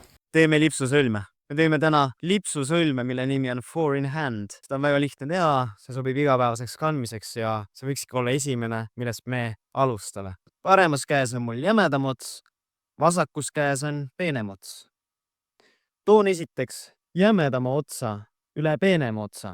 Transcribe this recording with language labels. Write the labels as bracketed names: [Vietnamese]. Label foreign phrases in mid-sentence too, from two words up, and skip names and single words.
[Estonian] Teeme lipsusõlme. Me teeme täna lipsusõlme, mille nimi on [English] four in hand. [Estonian] Seda on väga lihtne teha, see sobib igapäevaseks kandmiseks ja see võikski olla esimene, millest me alustame. Paremas käes on mul jämedam ots, vasakus käes on peenem ots. Toon esiteks jämedama otsa üle peenema otsa.